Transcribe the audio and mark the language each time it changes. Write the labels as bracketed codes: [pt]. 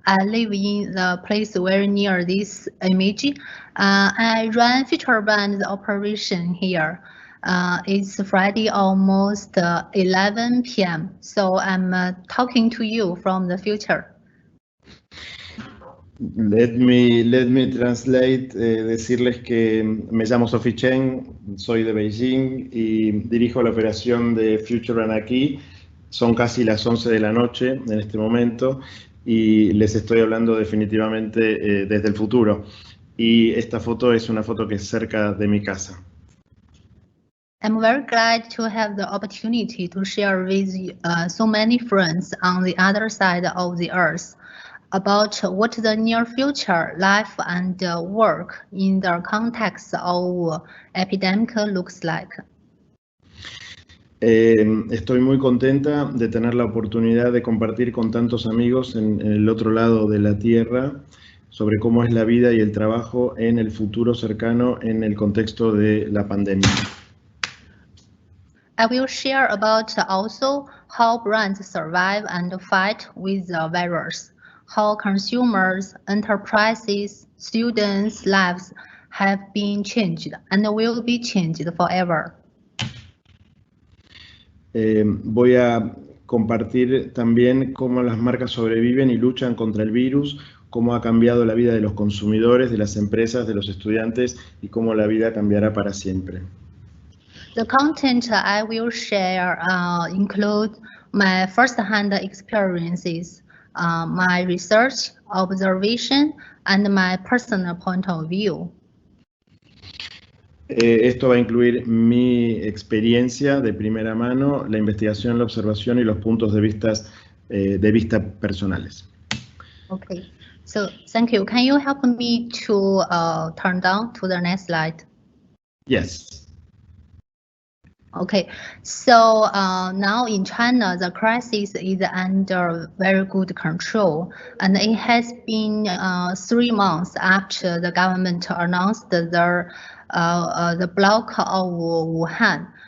[en] I live in the place very near this image. I run Future Brand operation here. It's Friday almost 11 p.m. So I'm talking to you from the future. Let me translate, [es] decirles que me llamo Sophie Chen, soy de Beijing y dirijo la operación de Future Brand aquí. Son casi las 11 de la noche en este momento y les estoy hablando definitivamente desde el futuro. Y esta foto es una foto que es cerca de mi casa. [en] I'm very glad to have the opportunity to share with so many friends on the other side of the earth about what the near future life and work in the context of epidemic looks like. [es] Estoy muy contenta de tener la oportunidad de compartir con tantos amigos en el otro lado de la Tierra sobre cómo es la vida y el trabajo en el futuro cercano en el contexto de la pandemia. [en] I will share about also how brands survive and fight with the virus, how consumers, enterprises, students' lives have been changed and will be changed forever. [es] Voy a compartir también cómo las marcas sobreviven y luchan contra el virus, cómo ha cambiado la vida de los consumidores, de las empresas, de los estudiantes y cómo la vida cambiará para siempre. [en] The content I will share include my first-hand experiences, my research, observation, and my personal point of view. [es] Esto va a incluir mi experiencia de primera mano, la investigación, la observación y los puntos de vista personales. [en] Okay, so thank you. Can you help me to turn down to the next slide? Yes. Okay, so now in China, the crisis is under very good control, and it has been 3 months after the government announced the block of Wuhan.